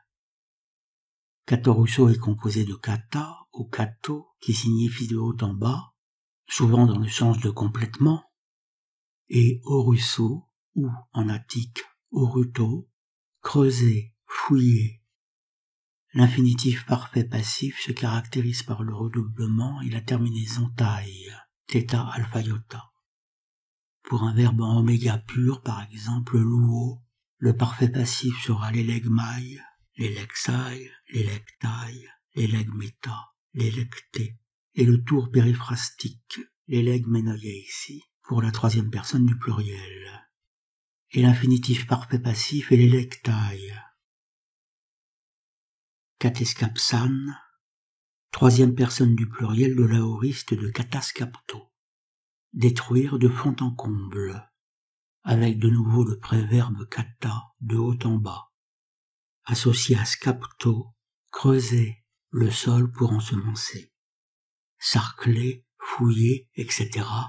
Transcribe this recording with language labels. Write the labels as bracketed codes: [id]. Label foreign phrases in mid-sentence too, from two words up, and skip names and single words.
[fr] Katoruso est composé de kata ou kato qui signifie de haut en bas, souvent dans le sens de complètement, et oruso ou en attique oruto, creuser, fouiller. L'infinitif parfait passif se caractérise par le redoublement et la terminaison taille, theta alpha iota. Pour un verbe en oméga pur, par exemple luo, le parfait passif sera l'élegmai, l'élexai, l'électai, l'élegmeta, l'électé, et le tour périphrastique, l'élegmenoieisi, pour la 3e personne du pluriel. Et l'infinitif parfait passif est l'électai. Kateskapsan, 3e personne du pluriel de l'aoriste de kataskapto. Détruire de fond en comble, avec de nouveau le préverbe kata de haut en bas, associé à skapto, creuser le sol pour ensemencer, sarcler, fouiller, etc.